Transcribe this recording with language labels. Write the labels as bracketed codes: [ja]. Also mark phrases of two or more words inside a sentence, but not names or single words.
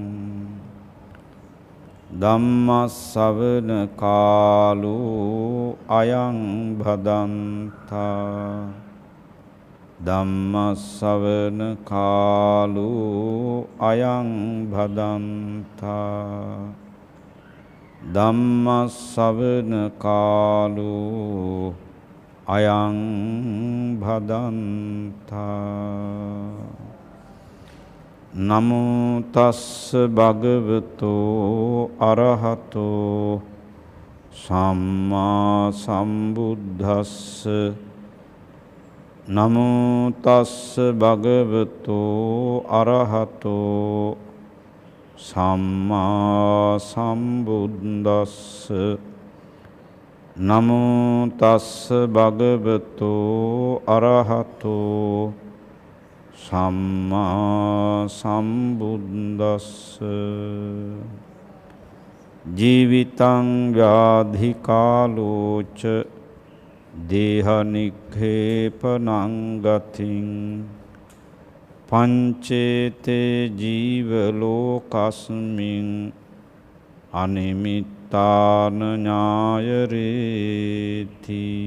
[pi] ධම්මස්සවන කාලෝ අයං භදන්තා ධම්මස්සවන කාලෝ අයං භදන්තා ධම්මස්සවන කාලෝ අයං භදන්තා නමෝ තස්ස භගවතෝ අරහතෝ සම්මා සම්බුද්දස්ස නමෝ තස්ස භගවතෝ අරහතෝ සම්මා සම්බුද්දස්ස නමෝ තස්ස භගවතෝ අරහතෝ සම්මා සම්බුද්දස්ස ජීවිතං ව්‍යාධි කාලෝච දේහනික්ඛේපනං ගතින් පංචේතේ ජීව ලෝකස්මින් අනිමිත්තාන ඥායරේති.